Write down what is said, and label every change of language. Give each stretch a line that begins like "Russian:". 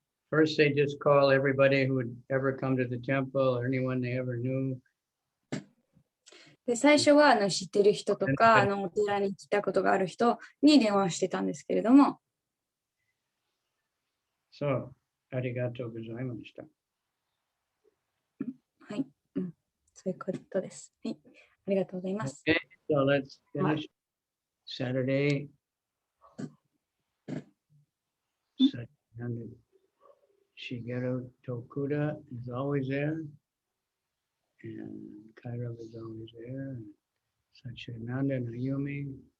English: First, they just call everybody who would ever come to the temple or anyone they ever knew.
Japanese: で最初は知ってる人とかお寺に来たことがある人に電話をしてたんですけれども。 So, ありがとうございました。はい、そういうことです。はい、ありがとうございます。
English: Okay, so let's finish Saturday. Shigeru Tokuda is always there, and Kairav is always there, and Satchidananda and Ayumi.